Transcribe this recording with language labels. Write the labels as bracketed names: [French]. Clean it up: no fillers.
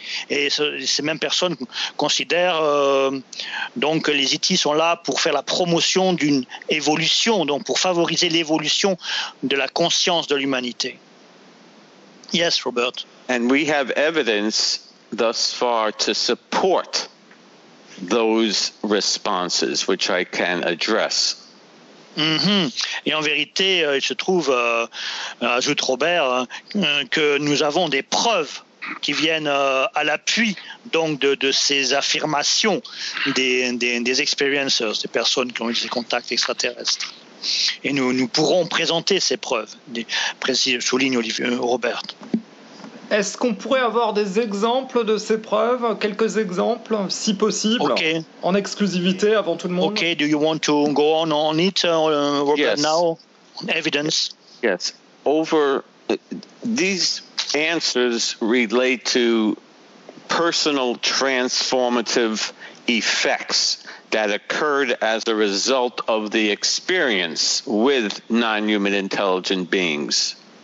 [French] Et ces mêmes personnes considèrent donc que les ET sont là pour faire la promotion d'une évolution, donc pour favoriser l'évolution de la conscience de l'humanité. [English] Yes, Robert. And we have evidence thus far to support those responses, which I can address. Mm-hmm. [French] Et en vérité, il se trouve, ajoute Robert, que nous avons des preuves qui viennent à l'appui donc de ces affirmations des experiencers, des personnes qui ont eu des contacts extraterrestres. Et nous pourrons présenter ces preuves, souligne Robert. Est-ce qu'on pourrait avoir des exemples de ces preuves, quelques exemples, si possible, [English] okay, [French] en exclusivité avant tout le monde? [English] Okay, do you want to go on it, Robert, yes, now? On evidence? Yes. Over these answers relate to personal transformative effects that occurred as a result of the experience with non-human intelligent beings.